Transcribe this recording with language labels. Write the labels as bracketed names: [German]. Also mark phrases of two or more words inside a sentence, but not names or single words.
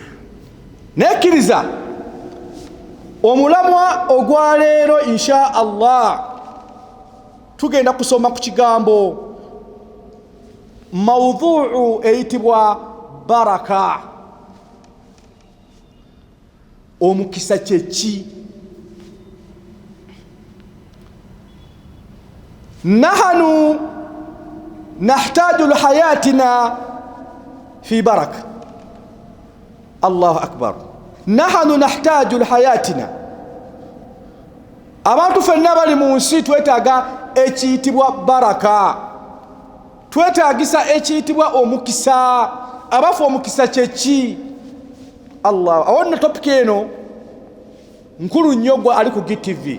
[Ganda] Nekkiriza omulamwa ogwaleero [Arabic] إن شاء الله [Ganda] tugenda kusoma ku kigambo mawdhu'u eyitibwa baraka. Omukisa kyeki? [Arabic] نحن نحتاج لحياتنا في بركة. الله أكبر. نحن نحتاج لحياتنا, [Ganda] abantu fenna bali mu nsi twetaaga ekiyitibwa baraka, twetaagisa ekiyitibwa omukisa. Abafu omukisa kyeki? Allah, awonna topic eno nkulu nnyo gwa ali ku GTV.